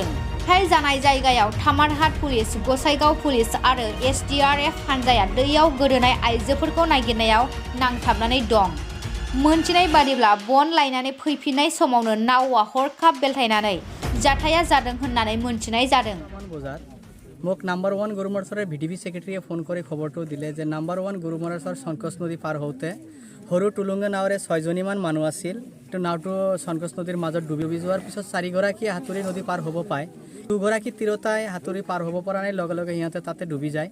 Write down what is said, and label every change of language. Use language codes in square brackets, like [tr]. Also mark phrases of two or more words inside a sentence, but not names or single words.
[brx] जाथाय जानाय जायगायाव थामारहाट पुलिस, गसाइगाव पुलिस आरो एसडीआरएफ हानजाया दैयाव गोदोनाय आइजोफोरखौ नागिरनायाव नांथाबनानै दं। मोनथिनाय बादिब्ला बन लायनानै फैफिननाय समावनो नावआ हरखाब बेलथायनानै जाथाया जादों होननानै मोनथिनाय जादों। [as] মোক নাম্বাৰ 1 গৰুমাৰাছৰৰ [en] VDP secretary [as] ফোন কৰি খবৰটো দিলে যে নাম্বাৰ 1 গৰুমাৰাছৰ সনকচ নদী পাৰ হওঁতে সৰু টুলুঙা নাৱেৰে 6জনীমান মানুহ আছিল। এইটো নাওটো সনকচ নদীৰ মাজত ডুবি যোৱাৰ পিছত 4গৰাকী হাতুৰী নদী পাৰ হ'ব পায়। 2গৰাকী তিৰোতাই হাতুৰী পাৰ হ'ব পৰা নাই, লগে লগে সিহঁতে তাতে ডুবি যায়।